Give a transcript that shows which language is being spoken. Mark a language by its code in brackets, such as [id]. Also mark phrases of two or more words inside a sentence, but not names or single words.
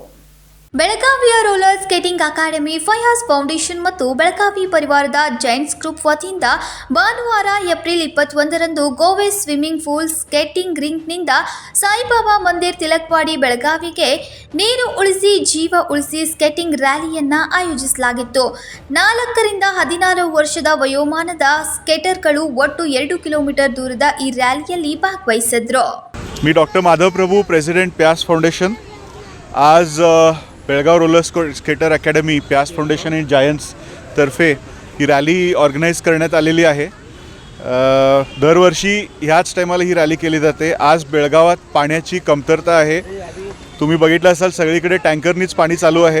[kn] ಬೆಳಗಾವಿಯ ರೋಲರ್ ಸ್ಕೇಟಿಂಗ್ ಅಕಾಡೆಮಿ ಫಯಾಜ್ ಫೌಂಡೇಶನ್ ಮತ್ತು ಬೆಳಗಾವಿ ಪರಿವಾರದ ಜೈಂಟ್ಸ್ ಗ್ರೂಪ್ ವತಿಯಿಂದ ಭಾನುವಾರ ಏಪ್ರಿಲ್ 21ರಂದು ಗೋವೆ ಸ್ವಿಮ್ಮಿಂಗ್ ಪೂಲ್ ಸ್ಕೇಟಿಂಗ್ ರಿಂಕ್ನಿಂದ ಸಾಯಿಬಾಬಾ ಮಂದಿರ್ ತಿಲಕ್ವಾಡಿ ಬೆಳಗಾವಿಗೆ ನೀರು ಉಳಿಸಿ ಜೀವ ಉಳಿಸಿ ಸ್ಕೇಟಿಂಗ್ ರ್ಯಾಲಿಯನ್ನು ಆಯೋಜಿಸಲಾಗಿತ್ತು. 4 ರಿಂದ 16 ವರ್ಷದ ವಯೋಮಾನದ ಸ್ಕೇಟರ್ಗಳು ಒಟ್ಟು 2 ಕಿಲೋಮೀಟರ್ ದೂರದ ಈ ರ್ಯಾಲಿಯಲ್ಲಿ ಭಾಗವಹಿಸಿದ್ರು. [mr] मी डॉक्टर माधव प्रभू, प्रेसिडेंट प्यास फाउंडेशन. आज बेळगाव रोलर स्केटर अकॅडमी, प्यास फाउंडेशन अँड जायंट्स तर्फे ही रॅली ऑर्गनाईज करण्यात आलेली आहे. दरवर्षी ह्याच टायमाला ही रॅली केली जाते. आज बेळगावात पाण्याची कमतरता आहे. तुम्ही बघितलं असाल सगळीकडे टँकरनीच पाणी चालू आहे.